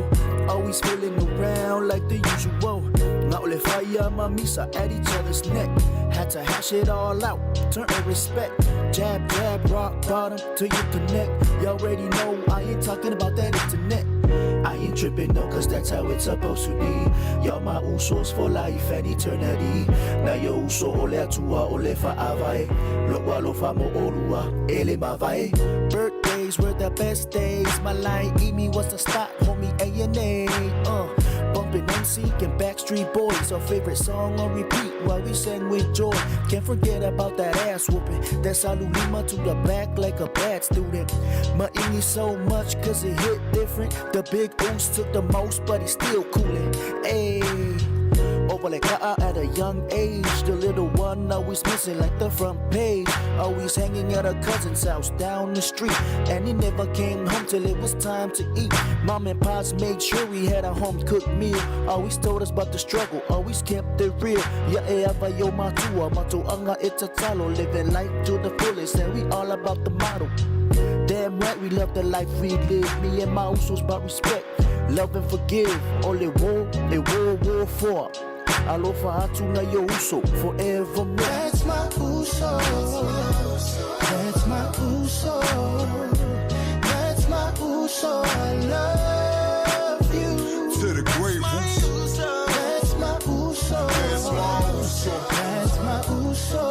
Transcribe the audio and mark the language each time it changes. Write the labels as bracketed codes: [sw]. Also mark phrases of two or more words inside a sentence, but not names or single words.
[en] Always fooling around like the usual. Now le fire mamisa at each other's neck. Had to hash it all out, turn and respect. Jab, jab, rock bottom till you connect. You already know I ain't talking about that internet. I ain't tripping no, cause that's how it's supposed to be. Y'all my Usos for life and eternity. [sm] Now yo Uso ole atua ole fa'avae. Lo'wa lo famo olua ele mavae. [en] Birthdays were the best days. My line Emi was the stop, homie A&A. Bumping NSYNC and Backstreet Boys. Our favorite song on repeat while we sang with joy. Can't forget about that ass whooping. That salulima to the back like a bad student. Ma'ingi so much cause it hit different. The big ooze took the most but it's still coolin'. Ayy. Over like at a young age. The little one always missing like the front page. Always hanging at a cousin's house down the street. And he never came home till it was time to eat. Mom and pops made sure we had a home cooked meal. Always told us about the struggle, always kept it real. [sm] Ya eva yo matua, matuanga itatalo. [en] Living life to the fullest and we all about the motto. Damn right we love the life we live. Me and my Usos about respect, love and forgive. Only war for. [sm] Alofa atuna yo Uso forevermore. [en] That's my Uso. That's my Uso. That's my Uso. I love you. To the great Uso. That's my Uso. That's my Uso. That's my Uso.